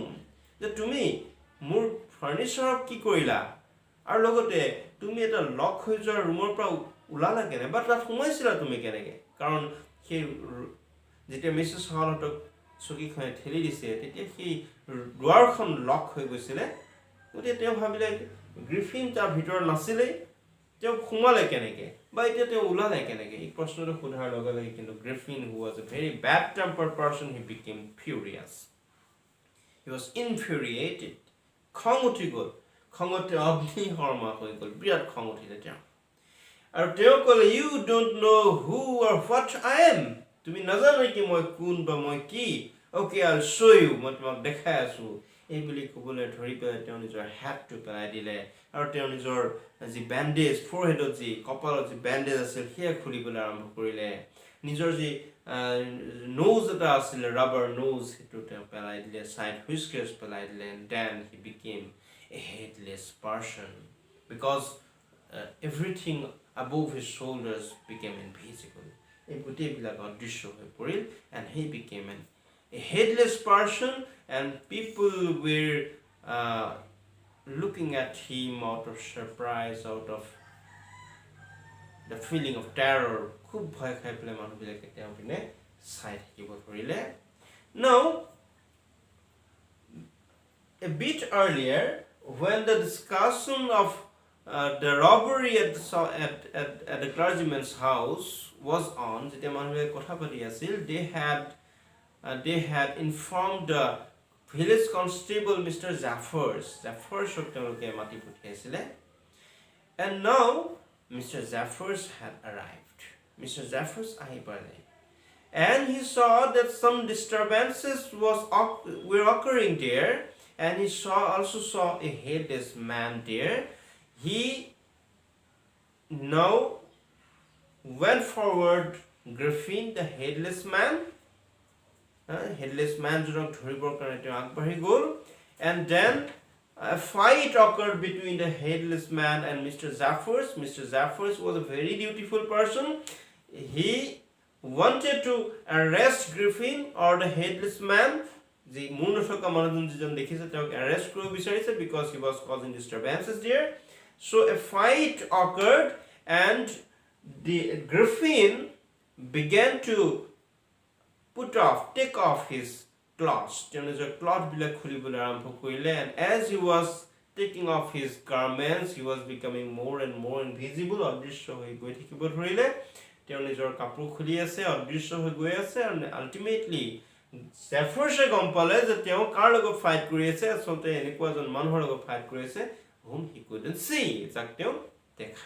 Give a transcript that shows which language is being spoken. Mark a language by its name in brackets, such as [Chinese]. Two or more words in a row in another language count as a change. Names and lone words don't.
[English] That to me, [Assamese] মোৰ ফাৰ্নিচাৰ কি কৰিলা? আৰু লগতে তুমি এটা লক হৈ যোৱা ৰুমৰ পৰা ওলালা কেনে? বা তাত সোমাইছিলা তুমি কেনেকৈ? কাৰণ সেই যেতিয়া মিছেছ হলহঁতক চকীখনে ঠেলি দিছে, তেতিয়া সেই দুৱাৰখন লক হৈ গৈছিলে. গতিকে তেওঁ ভাবিলে গ্ৰিফিন তাৰ ভিতৰত নাছিলেই, তেওঁ সোমালে কেনেকৈ বা এতিয়া তেওঁ ওলালে কেনেকৈ? এই প্ৰশ্নটো সোধাৰ লগে লগে কিন্তু গ্ৰিফিন, [English] who was a very bad tempered person, he became furious. He was infuriated. [Assamese] খং উঠি গ'ল. খঙতে অগ্নিশৰ্মা হৈ গ'ল. বিৰাট খং উঠিলে তেওঁ. আৰু তেওঁ ক'লে, [English] you don't know who or what I am. [Assamese] তুমি নাজানো কি মই কোন বা মই কি? [English] Okay, I'll show you. [Assamese] মই তোমাক দেখাই আছোঁ. এই বুলি ক'বলৈ ধৰি পেলাই তেওঁ নিজৰ হেডটো পেলাই দিলে আৰু তেওঁ নিজৰ যি বেণ্ডেজ, ফৰহেডত যি কপালত যি বেণ্ডেজ আছিল সেয়া খুলিবলৈ আৰম্ভ কৰিলে. নিজৰ যি নোজ এটা আছিলে, [English] rubber nose, [Assamese] সেইটো তেওঁ পেলাই দিলে, [English] side whiskers [Assamese] পেলাই দিলে. [English] And then he became a headless person because everything above his shoulders became invisible. [Assamese] এই গোটেইবিলাক অদৃশ্য হৈ পৰিল. [English] And he became a headless person, and people were looking at him out of surprise, out of the feeling of terror. [Assamese] খুব ভয় খাই পেলাই মানুহবিলাকে তেওঁ পিনে চাই থাকিব ধৰিলে. [English] Now, a bit earlier, when the discussion of the robbery at the clergyman's house was on, [Assamese] যেতিয়া মানুহবিলাকে কথা পাতি আছিল, [English] they had informed the village constable Mr. [Assamese] Jeffers তেওঁলোকে মাতি পঠিয়াইছিলে. [English] And now Mr. Jeffers had arrived. Mr. Jeffers [Assamese] আহি পালে. [English] And he saw that some disturbances were occurring there, and he also saw a headless man there. He now went forward Griffin, the headless man. Headless man [Assamese] জনক ধৰিবৰ কাৰণে তেওঁ আগবাঢ়ি গ'ল. [English] And then a fight occurred between the headless man and Mr. Jeffers. Mr. Jeffers was a very dutiful person. He wanted to arrest Griffin or the headless man. [Assamese] যি মূৰ নথকা মানুহজন যিজন দেখিছে তেওঁক arrest কৰিব বিচাৰিছে [English] because he was causing disturbances there. So a fight occurred, and the Griffin began to take off his clothes. [Assamese] তেওঁ নিজৰ ক্লথবিলাক খুলিবলৈ আৰম্ভ কৰিলে. [English] And as he was taking off his garments, he was becoming more and more invisible. [Assamese] অদৃশ্য হৈ গৈ থাকিব ধৰিলে তেওঁ নিজৰ কাপোৰ খুলি আছে অদৃশ্য হৈ গৈ আছে [English] and ultimately [Assamese] জেফাৰ্ছে গম পালে যে তেওঁ কাৰ লগত ফাইট কৰি আছে আচলতে এনেকুৱা এজন মানুহৰ লগত ফাইট কৰি আছে [English] whom he couldn't see [Assamese] যাক তেওঁ দেখাই